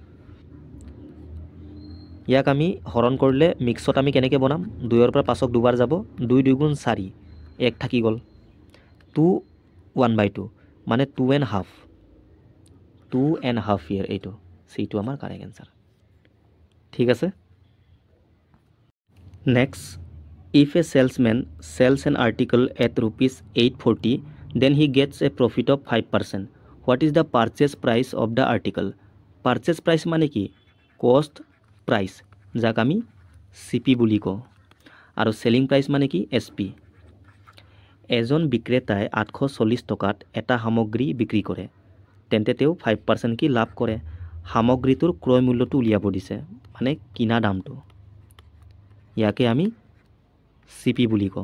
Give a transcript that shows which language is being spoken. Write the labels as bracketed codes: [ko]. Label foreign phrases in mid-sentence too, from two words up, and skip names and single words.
[as] ইয়াক আমি হৰণ কৰিলে মিক্সত আমি কেনেকৈ বনাম, 2ৰ পৰা 5ক দুবাৰ যাব, 2 দুগুণ 4, 1 থাকি গ'ল, 2 1/2 মানে 2.5 ইয়াৰ, এইটো চিটো আমাৰ [en] correct answer. [as] ঠিক আছে। নেক্সট, [en] If a salesman sells an article at ₹840, then he gets a profit of 5%. What is the purchase price of the article? Purchase price [as] মানে কি [en] cost price, [as] যাক আমি CP বুলি কওঁ, আৰু [en] selling price [as] মানে কি SP। এজন বিক্ৰেতাই 840 টকাত এটা সামগ্ৰী বিক্ৰী কৰে, তেন্তে তেওঁ 5% কি লাভ কৰে। সামগ্ৰীটোৰ ক্ৰয় মূল্যটো উলিয়াব দিছে, মানে কিনা দামটো, ইয়াকে আমি CP বুলি কওঁ।